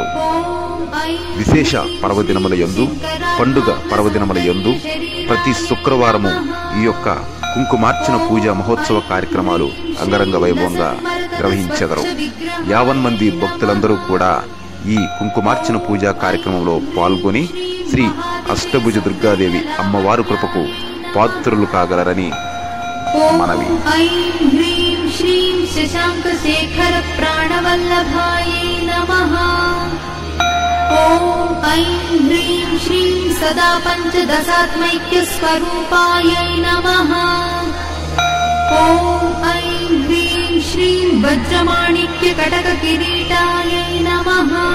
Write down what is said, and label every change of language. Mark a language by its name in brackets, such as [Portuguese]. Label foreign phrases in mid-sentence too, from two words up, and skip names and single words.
[Telugu] విశేష పర్వదినముల యందు పండుగ పర్వదినముల యందు ప్రతి శుక్రవారము ఈ యొక్క కుంకుమార్చన పూజా మహోత్సవ కార్యక్రమాలు అంగరంగ వైభవంగా నిర్వహించెదరు. 50 మంది భక్తులందరూ కూడా ఈ కుంకుమార్చన పూజా కార్యక్రమంలో పాల్గొని శ్రీ అష్టభుజ దుర్గాదేవి అమ్మవారి కృపకు పాత్రులు కాగలరని మనవి. [Sanskrit] ओम ऐं ह्रीं श्रीं सदा पंचदशात्मैक्य स्वरूपायै नमः। ओम ऐं ह्रीं श्रीं वज्रमाणिक्य कटक किरीटायै नमः।